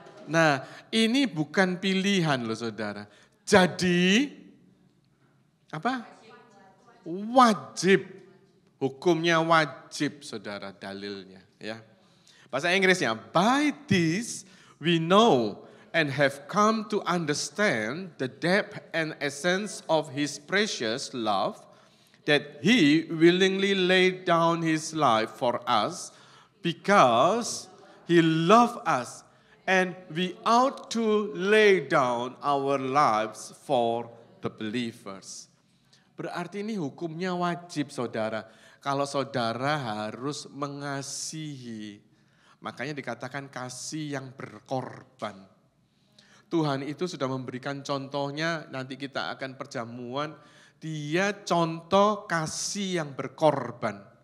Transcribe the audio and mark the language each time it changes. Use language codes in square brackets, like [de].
[id] Nah, ini bukan pilihan loh saudara. Jadi, apa? Wajib. Hukumnya wajib saudara, dalilnya. Ya. Bahasa Inggrisnya, [en] by this we know and have come to understand the depth and essence of His precious love, that He willingly laid down His life for us because He loved us. And we ought to lay down our lives for the believers. [id] Berarti ini hukumnya wajib saudara. Kalau saudara harus mengasihi. Makanya dikatakan kasih yang berkorban. Tuhan itu sudah memberikan contohnya, nanti kita akan perjamuan. Dia contoh kasih yang berkorban.